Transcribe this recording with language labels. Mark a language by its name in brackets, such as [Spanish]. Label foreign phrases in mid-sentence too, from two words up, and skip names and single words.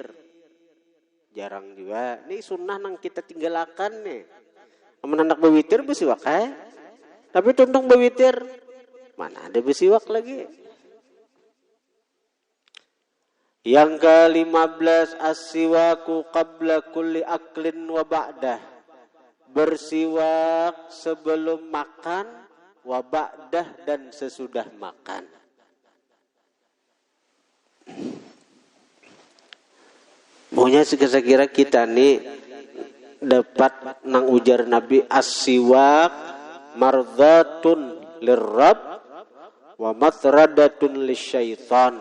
[Banjar] Jarang juga. Ini sunnah nang kita tinggalkan nih. Amun hendak berwitir bersiwak Tapi tuntung berwitir mana ada bersiwak lagi. Yang ke-15 [Arabic] as-siwaku qabla kulli aklin wa ba'dah, [Banjar] bersiwak sebelum makan, [Arabic] wa ba'dah [Banjar] dan sesudah makan. Maunya sekira-kira kita nih dapat nang ujar Nabi, [Arabic] as-siwak mardhatun lirrab wa matradatun lisyaitan.